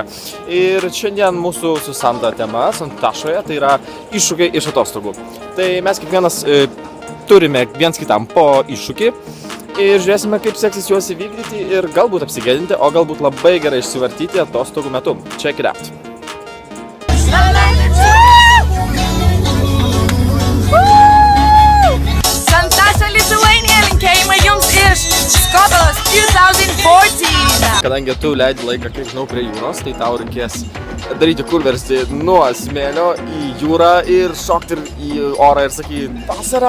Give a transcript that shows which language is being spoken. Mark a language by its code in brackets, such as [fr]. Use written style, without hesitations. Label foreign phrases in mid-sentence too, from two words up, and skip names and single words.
[lt] Ir šiandien mūsų su Santa tema, Santašoje, tai yra iššūkiai iš atostogų. Tai mes kiekvienas turime viens kitam po iššūkį ir žiūrėsime, kaip seksis juos įvykdyti ir galbūt apsigėdinti, o galbūt labai gerai išsivartyti atostogų metu. [en] Check it out. Santaša Lithuania, [lt] linkėjimai jums iš Skotos 2014. Kadangi tu leidi laiką, kiek žinau, prie jūros, tai tau reikės daryti kurversti nuo smėlio į jūrą ir šokti į orą ir sakyti vasara.